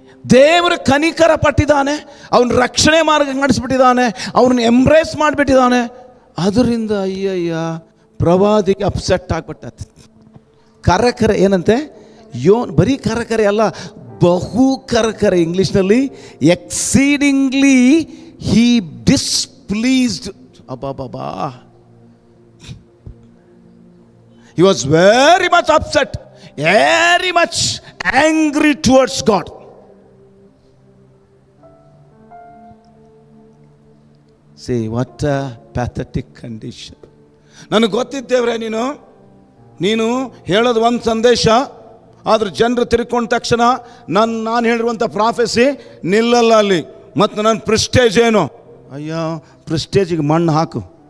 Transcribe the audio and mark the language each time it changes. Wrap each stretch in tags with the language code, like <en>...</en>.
<kn>ದೇವರ ಕನಿಕರ ಪಟ್ಟಿದ್ದಾನೆ, ಅವನ ರಕ್ಷಣೆ ಮಾರ್ಗ ನಡೆಸ್ಬಿಟ್ಟಿದ್ದಾನೆ, ಅವನ್ನ ಎಂಬ್ರೇಸ್ ಮಾಡಿಬಿಟ್ಟಿದ್ದಾನೆ. ಅದರಿಂದ ಅಯ್ಯಯ್ಯ ಪ್ರವಾದಿಗೆ ಅಪ್ಸೆಟ್ ಆಗ್ಬಿಟ್ಟ. ಕರಕರ ಏನಂತೆ? ಬರೀ ಕರಕರೆ ಅಲ್ಲ, ಬಹು ಕರಕರೆ. ಇಂಗ್ಲಿಷ್ನಲ್ಲಿ</kn> <en>Exceedingly he displeased. ಅಬ್ಬಾ, he was very much upset, very much angry towards God. See what a pathetic condition.</en> <kn>ನನಗೆ ಗೊತ್ತಿದ್ದೇವ್ರೆ, ನೀನು ಹೇಳೋದು ಒಂದು ಸಂದೇಶ, ಆದ್ರೆ ಜನರು ತಿರ್ಕೊಂಡ ತಕ್ಷಣ ನಾನು ಹೇಳಿರುವಂಥ ಪ್ರಾಫೆಸಿ ನಿಲ್ಲಲ್ಲ ಅಲ್ಲಿ. ಮತ್ತು ನನ್ನ ಪ್ರೆಸ್ಟೇಜ್ ಏನು? ಅಯ್ಯೋ, ಪ್ರೆಸ್ಟೇಜಿಗೆ ಮಣ್ಣು ಹಾಕು.</kn>